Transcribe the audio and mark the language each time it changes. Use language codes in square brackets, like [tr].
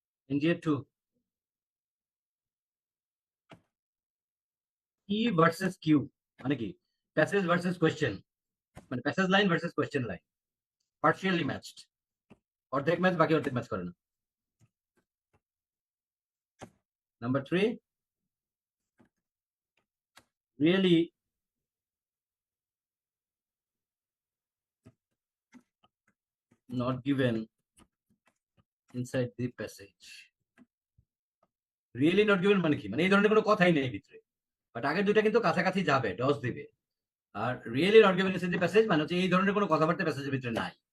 [bn] NG এর 2, ই versus Q মানে কি, প্যাসেজ ভার্সেস কোয়েশ্চেন, মানে passage line versus question line, partially matched, অর্ধেক ম্যাচ বাকি অর্ধেক ম্যাচ করে না। [en] Number 3, really not given inside the passage. [bn] Really not given মানে কি, মানে এই ধরনের কোনো কথাই নেই ভিতরে, বাট আগের দুইটা কিন্তু কাছাকাছি যাবে, ডস দিবে। Are [en] really not given inside the passage [bn] মানে হচ্ছে এই ধরনের কোনো কথাবার্তা প্যাসেজের ভিতরে নাই।